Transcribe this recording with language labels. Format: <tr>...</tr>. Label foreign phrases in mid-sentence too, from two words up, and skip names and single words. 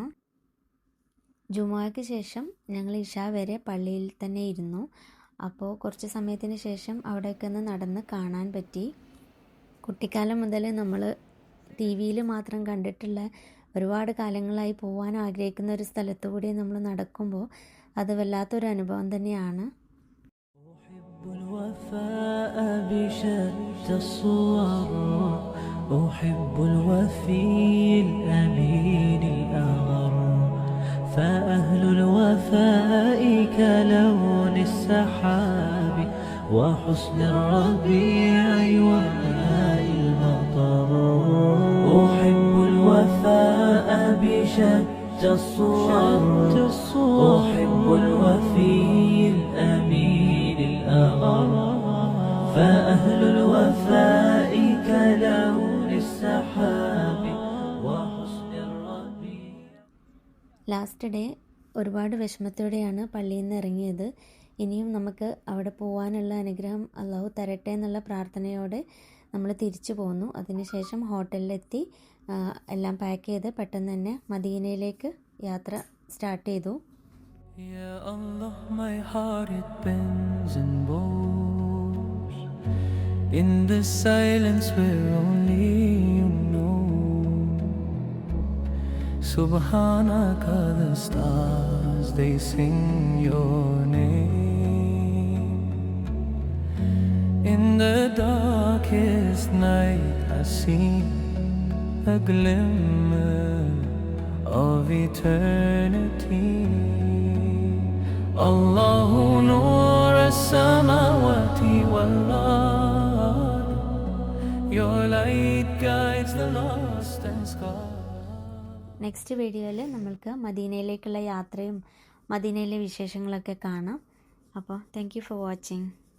<ml>ജുമുഅയ്ക്ക് ശേഷം ഞങ്ങൾ ഇഷ വരെ പള്ളിയിൽ തന്നെ ഇരുന്നു. അപ്പോൾ കുറച്ച് സമയത്തിന് ശേഷം അവിടെയൊക്കെ ഒന്ന് നടന്ന് കാണാൻ പറ്റി. കുട്ടിക്കാലം മുതൽ നമ്മൾ ടി വിയിൽ മാത്രം കണ്ടിട്ടുള്ള ഒരുപാട് കാലങ്ങളായി പോകാൻ ആഗ്രഹിക്കുന്ന ഒരു സ്ഥലത്തു കൂടി നമ്മൾ നടക്കുമ്പോൾ അത് വല്ലാത്തൊരു അനുഭവം തന്നെയാണ്.</ml> <ar>أحب الوفي الأمين الأغر فأهل الوفاء كلون السحاب وحسن الربيع وماء المطر أحب الوفاء بشتى الصور أحب الوفي الأمين الأغر فأهل الوفاء كلون السحاب وحسن الربيع.</ar> <en>last day</en> <ml>ഒരുപാട് വിഷമത്തോടെയാണ് പള്ളിയിൽ നിന്ന് ഇറങ്ങിയത്. ഇനിയും നമുക്ക് അവിടെ പോകാനുള്ള അനുഗ്രഹം അള്ളാഹു തരട്ടെ എന്നുള്ള പ്രാർത്ഥനയോടെ നമ്മൾ തിരിച്ചു പോന്നു. അതിനുശേഷം ഹോട്ടലിലെത്തി എല്ലാം പാക്ക് ചെയ്ത് പെട്ടെന്ന് തന്നെ മദീനയിലേക്ക് യാത്ര സ്റ്റാർട്ട് ചെയ്തു.</ml> <ar>يا الله,</ar> <en>my heart it bends and bows in the silence where only you know. Subhanaka, the stars they sing your name. In the darkest night I see a glimmer of eternity.</en> <ar>الله نور السماوات والأرض.</ar> <en>Your light guides the lost and scarred. next video</en> <ml>നമ്മൾക്ക് മദീനയിലേക്കുള്ള യാത്രയും മദീനയിലെ വിശേഷങ്ങളൊക്കെ കാണാം.</ml> <en>അപ്പോൾ thank you for watching.</en>